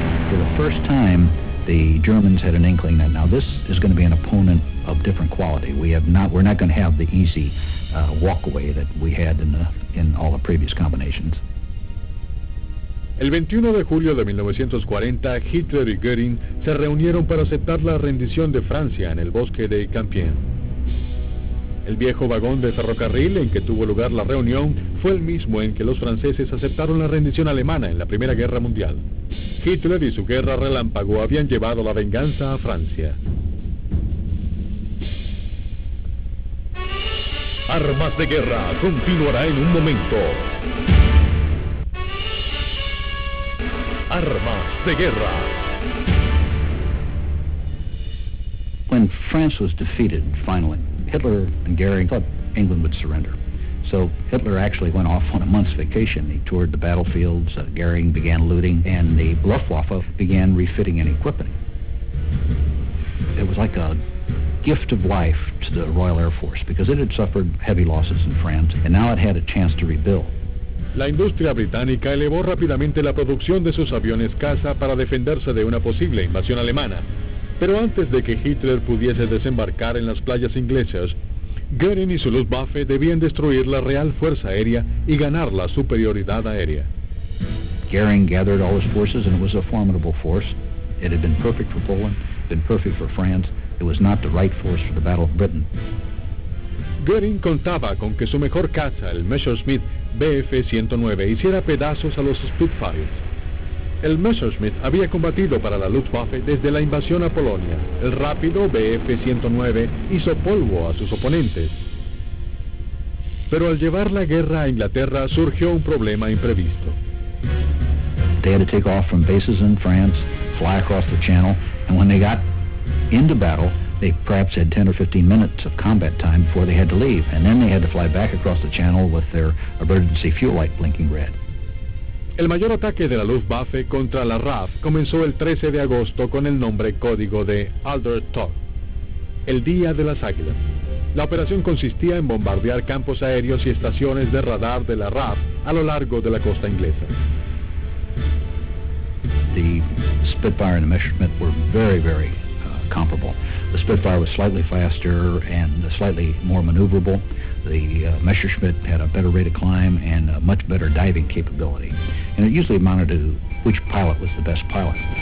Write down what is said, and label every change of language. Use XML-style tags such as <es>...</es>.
<en>For the first time, the Germans had an inkling that now this is going to be an opponent of different quality. We're not going to have the easy walk away that we had in all the previous combinations.</en> <es>El 21 de julio de 1940, Hitler y Göring se reunieron para aceptar la rendición de Francia en el bosque de Compiègne. El viejo vagón de ferrocarril en que tuvo lugar la reunión fue el mismo en que los franceses aceptaron la rendición alemana en la Primera Guerra Mundial. Hitler y su guerra relámpago habían llevado la venganza a Francia. Armas de Guerra continuará en un momento. Armas de Guerra.</es> <en>When France was defeated, finally, Hitler and Göring thought England would surrender. So Hitler actually went off on a month's vacation. He toured the battlefields, Göring began looting, and the Luftwaffe began refitting and equipping. It was like a gift of life to the Royal Air Force because it had suffered heavy losses in France, and now it had a chance to rebuild.</en> <es>La industria británica elevó rápidamente la producción de sus aviones caza para defenderse de una posible invasión alemana. Pero antes de que Hitler pudiese desembarcar en las playas inglesas, Göring y su Luftwaffe debían destruir la Real Fuerza Aérea y ganar la superioridad aérea.</es> <en>Göring gathered all his forces, and it was a formidable force. It had been perfect for Poland, been perfect for France. It was not the right force for the Battle of Britain.</en> <es>Göring contaba con que su mejor caza, el Messerschmitt Bf-109, hiciera pedazos a los Spitfires. El Messerschmitt había combatido para la Luftwaffe desde la invasión a Polonia. El rápido Bf-109 hizo polvo a sus oponentes. Pero al llevar la guerra a Inglaterra surgió un problema imprevisto.</es> <en>They had to take off from bases in France, fly across the Channel, and when they got into battle, they perhaps had 10 or 15 minutes of combat time before they had to leave, and then they had to fly back across the Channel with their emergency fuel light blinking red.</en> <es>El mayor ataque de la Luftwaffe contra la RAF comenzó el 13 de agosto con el nombre código de Alder Tag, el Día de las Águilas. La operación consistía en bombardear campos aéreos y estaciones de radar de la RAF a lo largo de la costa inglesa.</es> <en>The Spitfire and the Messerschmitt were very comparable. The Spitfire was slightly faster and slightly more maneuverable. The Messerschmitt had a better rate of climb and a much better diving capability. And it usually amounted to which pilot was the best pilot.</en>